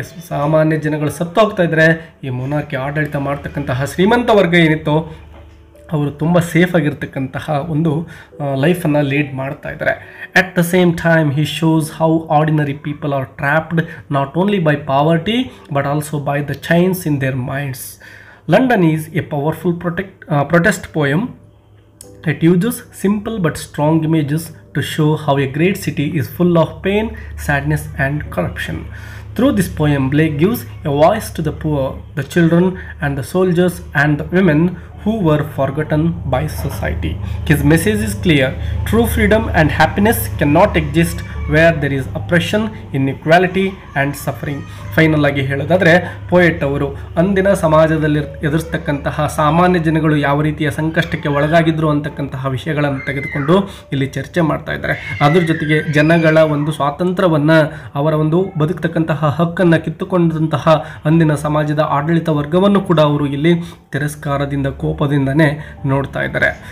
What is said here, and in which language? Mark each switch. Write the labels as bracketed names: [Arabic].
[Kannada] ಸಾಮಾನ್ಯ ಜನಗಳು ಸತ್ತು ಹೋಗ್ತಾ ಇದ್ದಾರೆ, ಈ ಮೊನಾರ್ಕಿ ಆಡಳಿತ ಮಾಡ್ತಕ್ಕಂತಹ ಶ್ರೀಮಂತ ವರ್ಗ ಏನಿತ್ತು ಅವರು ತುಂಬ ಸೇಫ್ ಆಗಿರ್ತಕ್ಕಂತಹ ಒಂದು ಲೈಫನ್ನು ಲೀಡ್ ಮಾಡ್ತಾ ಇದ್ದಾರೆ. [English] At the same time he shows how ordinary people are trapped not only by poverty but also by the chains in their minds. London is a powerful protest poem. It uses simple but strong images to show how a great city is full of pain, sadness and corruption. Through this poem, Blake gives a voice to the poor, the children and the soldiers and the women who were forgotten by society. His message is clear. True freedom and happiness cannot exist where there is oppression, inequality and suffering. [Kannada] Final ಆಗಿ ಹೇಳೋದಾದರೆ poet ಅವರು ಅಂದಿನ ಸಮಾಜದಲ್ಲಿ ಎದುರಿಸ್ತಕ್ಕಂತಹ ಸಾಮಾನ್ಯ ಜನಗಳು ಯಾವ ರೀತಿಯ ಸಂಕಷ್ಟಕ್ಕೆ ಒಳಗಾಗಿದ್ರು ಅಂತಕ್ಕಂತಹ ವಿಷಯಗಳನ್ನು ತೆಗೆದುಕೊಂಡು ಇಲ್ಲಿ ಚರ್ಚೆ ಮಾಡ್ತಾ ಇದ್ದಾರೆ. ಅದ್ರ ಜೊತೆಗೆ ಜನಗಳ ಒಂದು ಸ್ವಾತಂತ್ರ್ಯವನ್ನು, ಅವರ ಒಂದು ಬದುಕ್ತಕ್ಕಂತಹ ಹಕ್ಕನ್ನು ಕಿತ್ತುಕೊಂಡಂತಹ ಅಂದಿನ ಸಮಾಜದ ಆಡಳಿತ ವರ್ಗವನ್ನು ಕೂಡ ಅವರು ಇಲ್ಲಿ ತಿರಸ್ಕಾರದಿಂದ ಕೋಪದಿಂದನೇ ನೋಡ್ತಾ ಇದ್ದಾರೆ.